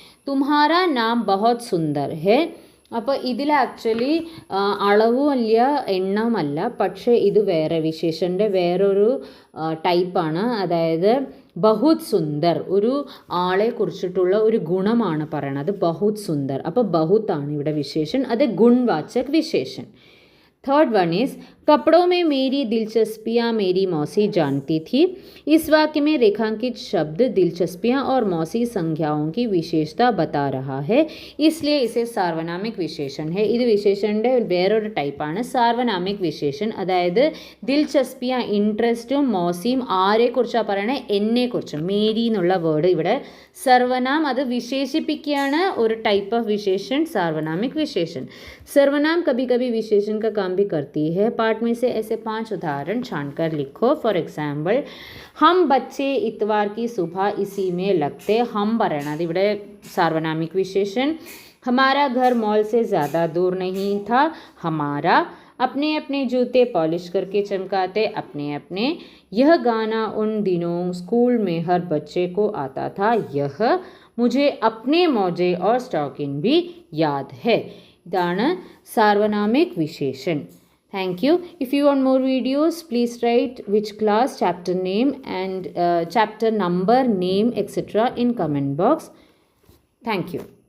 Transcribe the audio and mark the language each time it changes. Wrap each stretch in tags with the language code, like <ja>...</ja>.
<hi>തുമ്ഹാരാ നാം ബഹുത് സുന്ദർ ഹേ.</hi> <ml>അപ്പോൾ ഇതിൽ ആക്ച്വലി അളവുമല്ല എണ്ണമല്ല, പക്ഷേ ഇത് വേറെ വിശേഷൻ്റെ വേറൊരു ടൈപ്പാണ്. അതായത് ബഹുത് സുന്ദർ, ഒരു ആളെ കുറിച്ചിട്ടുള്ള ഒരു ഗുണമാണ് പറയണത്, ബഹുത് സുന്ദർ. അപ്പോൾ ബഹുത് ആണ് ഇവിടെ വിശേഷൻ, അത് ഗുൺവാചക് വിശേഷൻ.</ml> <en>third one is</en> <hi>कपड़ों में मेरी दिलचस्पियाँ मेरी मौसी जानती थी. इस वाक्य में रेखांकित शब्द दिलचस्पियाँ और मौसी संज्ञाओं की विशेषता बता रहा है, इसलिए इसे सार्वनामिक विशेषण है.</hi> <ml>ഇത് വിശേഷൻ്റെ വേറൊരു ടൈപ്പാണ് സാർവനാമിക് വിശേഷൻ. അതായത് ദിൽചസ്പിയ ഇൻട്രസ്റ്റും മോസിയും ആരെക്കുറിച്ചാണ് പറയണത്, എന്നെക്കുറിച്ചും. മേരി എന്നുള്ള വേർഡ് ഇവിടെ സർവനാം, അത് വിശേഷിപ്പിക്കുകയാണ്, ഒരു ടൈപ്പ് ഓഫ് വിശേഷण सार्वनामिक विशेषण.</ml> <hi>सर्वनाम कभी कभी विशेषण का काम भी करती है. पाठ में से ऐसे 5 उदाहरण छानकर लिखो.</hi> <en>for example,</en> <hi>हम बच्चे इतवार की सुबह इसी में लगते. हम</hi> <ml>പറയണത് ഇവിടെ</ml> <hi>सार्वनामिक विशेषण. हमारा घर मॉल से ज़्यादा दूर नहीं था. हमारा. अपने अपने जूते पॉलिश करके चमकाते. अपने अपने. यह गाना उन दिनों स्कूल में हर बच्चे को आता था. यह. मुझे अपने मोजे और स्टॉकिन भी याद है.</hi> <ml>ഇതാണ് സാർവനാമിക് വിശേഷൻ.</ml> <en>Thank you. If you want more videos, please write which class, chapter name and chapter number, name, etc. in comment box. Thank you.</en>